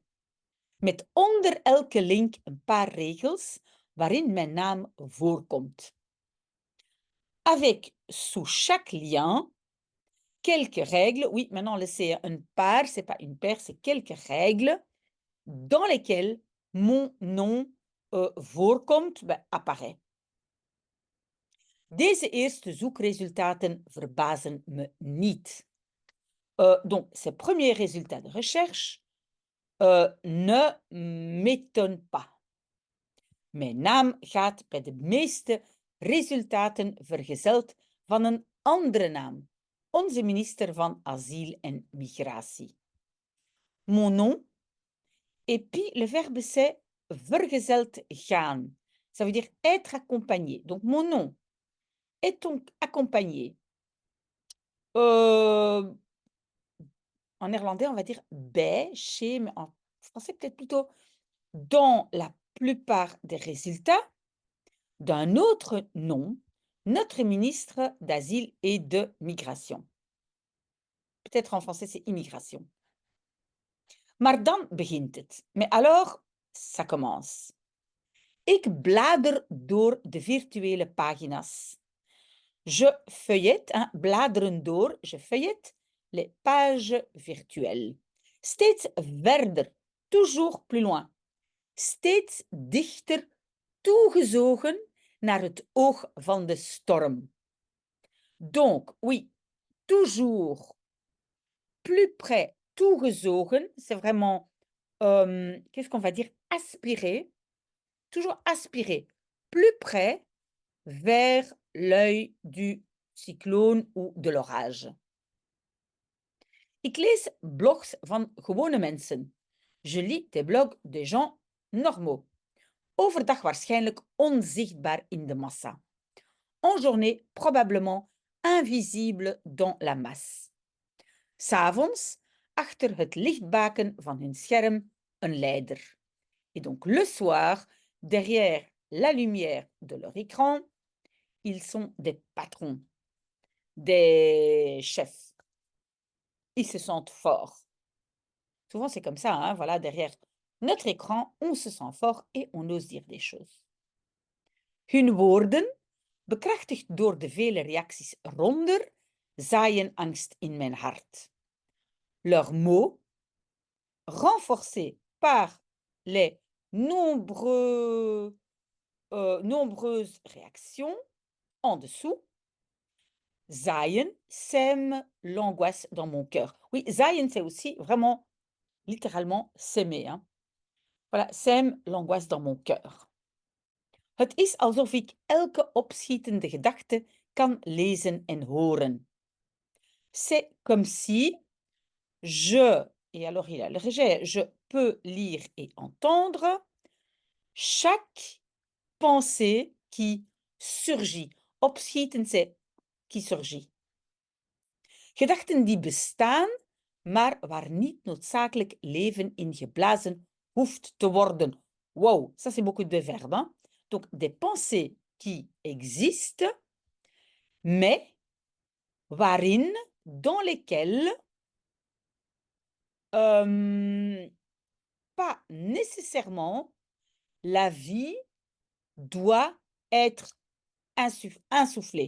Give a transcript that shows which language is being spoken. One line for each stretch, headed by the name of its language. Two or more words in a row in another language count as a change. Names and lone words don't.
Dutch: Met onder elke link een paar regels waarin mijn naam voorkomt.
French: Avec sous chaque lien quelques règles. Oui, maintenant c'est une paire, c'est pas une paire, c'est quelques règles dans lesquelles mon nom voorkomt, apparaît.
Dutch: Deze eerste zoekresultaten verbazen me niet.
French: Donc, ces premiers résultats de recherche ne m'étonnent pas.
Dutch: Mijn naam gaat bij de meeste resultaten vergezeld van een andere naam. Onze minister van Asiel en Migratie.
French: Mon nom. Et puis, le verbe c'est
Dutch: vergezeld gaan.
French: Ça veut dire être accompagné. Donc, mon nom est donc accompagné. En néerlandais, on va dire bij, chez, mais en français, peut-être plutôt dans la plupart des résultats d'un autre nom, notre ministre d'Asile et de Migration. Peut-être en français, c'est immigration.
Dutch: Maar dan begint het.
French: Mais alors, ça commence.
Dutch: Ik blader door de virtuele pagina's.
French: Je feuillette, hein,
Dutch: bladeren door,
French: je feuillette les pages virtuelles.
Dutch: Steeds verder,
French: toujours plus loin.
Dutch: Steeds dichter toegezogen naar het oog van de storm.
French: Donc, oui, toujours plus près, toegezogen, c'est vraiment, qu'est-ce qu'on va dire, aspirer, toujours aspirer, plus près vers l'œil du cyclone ou de l'orage.
Dutch: Ik lees blogs van gewone mensen.
French: Je lis des blogs des gens normaux.
Dutch: Overdag waarschijnlijk onzichtbaar in de massa.
French: En journée, probablement invisible dans la masse.
Dutch: 'S'avonds, achter het lichtbaken van hun scherm, een leider.
French: Et donc le soir, derrière la lumière de leur écran, ils sont des patrons, des chefs. Ils se sentent forts. Souvent, c'est comme ça, hein, voilà, derrière notre écran, on se sent fort et on ose dire des choses.
Dutch: Hun woorden, bekrachtigd door de vele reacties ronder, zaaien angst in mijn hart.
French: Leurs mots, renforcés par les nombreuses réactions en dessous, zaaien, sème l'angoisse dans mon cœur. Oui, zaaien, c'est aussi vraiment, littéralement, s'aimer. Hein. Voilà, sème l'angoisse dans mon cœur.
Dutch: Het is alsof ik elke opschietende gedachte kan lezen en horen.
French: C'est comme si et alors il a le rejet, je peux lire et entendre chaque pensée qui surgit. Opschieten, c'est qui surgit.
Dutch: Gedachten die bestaan maar waar niet noodzakelijk leven in geblazen hoeft te worden.
French: Wow, ça c'est beaucoup de verbes, hein? Donc, des pensées qui existent, mais waarin, dans lesquelles, pas nécessairement la vie doit être insoufflée.